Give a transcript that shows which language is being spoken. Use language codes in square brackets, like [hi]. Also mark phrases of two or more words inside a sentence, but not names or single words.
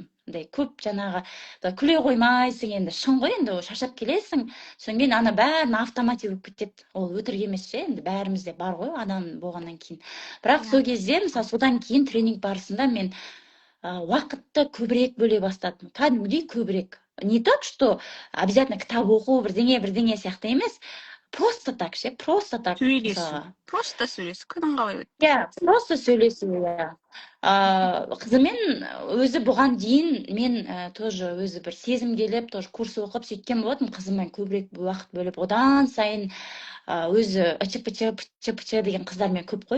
[kk] Көп жаңағы күле қоймайсың енді, шын ғой енді, шаршап келесің, сонымен ана бәрін автоматик болып кетеді. Ол өтірік емес ше, енді бәрімізде бар ғой адам болғаннан кейін. Бірақ сол кезде, мысалы, содан кейін тренинг барысында мен уақытты көбірек бөле бастадым. Кәдімгідей көбірек. [ru] Не так, что обязательно [kk] кітап оқу, бірдеңе сияқты емес. [ru] Просто так ше, просто так. [kk] Сөйлесу. Просто сөйлесу. Күнің қалай өтті? Иә, просто сөйлесу, иә. Қызымен өзі бұған дейін мен тоже өзі бір сезім келіп, тоже курс оқып сөйткен болатын, қызыммен көбірек уақыт бөліп, одан сайын өзі ычы-пычы деген қыздармен көп қой.